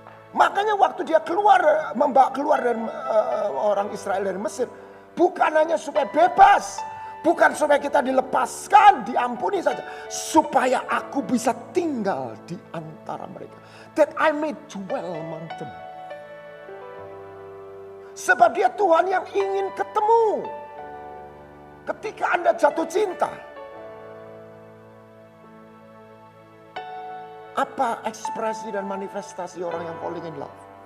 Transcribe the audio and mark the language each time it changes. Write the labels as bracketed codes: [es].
[id] Makanya waktu dia membawa keluar dari orang Israel dari Mesir, bukan hanya supaya bebas, bukan supaya kita dilepaskan, diampuni saja, supaya aku bisa tinggal di antara mereka. [en] That I may dwell among them. [id] Sebab dia Tuhan yang ingin ketemu. Ketika Anda jatuh cinta, apa ekspresi dan manifestasi orang yang [en] falling in love?